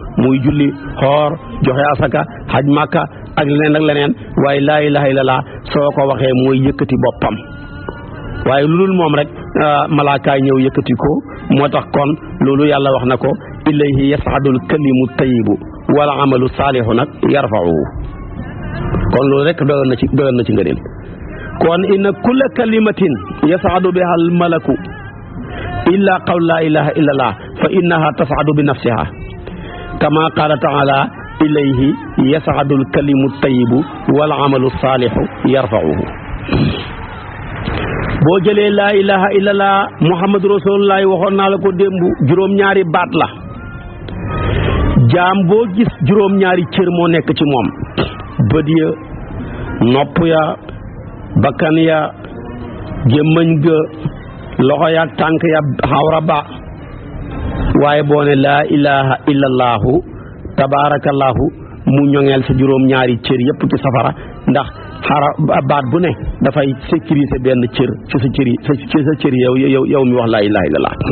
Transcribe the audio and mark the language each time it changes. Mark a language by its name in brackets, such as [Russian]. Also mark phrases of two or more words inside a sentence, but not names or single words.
[Wolof] muy julli xoor joxe asaka haj màkka ak leneen ak leneen waaye [Arabic] لا إله إلا الله [Wolof] soo ko waxee mooy yëkkati boppam waaye lu dul moom rek malaaka yi ñëw yëkkati ko moo tax kon loolu yàlla wax na ko [Arabic] إليه يصعد الكلم الطيب ولا عمل صالح nag yarfa'uhu [Wolof] kon loolu rek doyoon na ci ngëneel kon [Arabic] إن كل كلمة يصعد بها الملك إلا قول لا إله إلا الله فإنها تصعد بنفسها كما قال تعالى إليه يصعد الكلم الطيب والعمل الصالح يرفعه. [Wolof] boo jëlee [Arabic] لا إله إلا الله محمد رسول الله [Wolof] waxoon naa la ko démb juróom-ñaari baat la jaam boo gis juróom-ñaari cër moo nekk ci moom bët ya nopp ya bakkan ya gémmañ ga loxo ya tànk ya xawra ba waaye boo ne [Arabic] لا إله إلا الله تبارك الله [Wolof] mu ñoŋeel sa juróom-ñaari cër yépp ci safara ndax baat bu ne dafay sécuriser benn cër ci sa cër yi ci sa cër yow mi wax [Arabic] لا إله إلا الله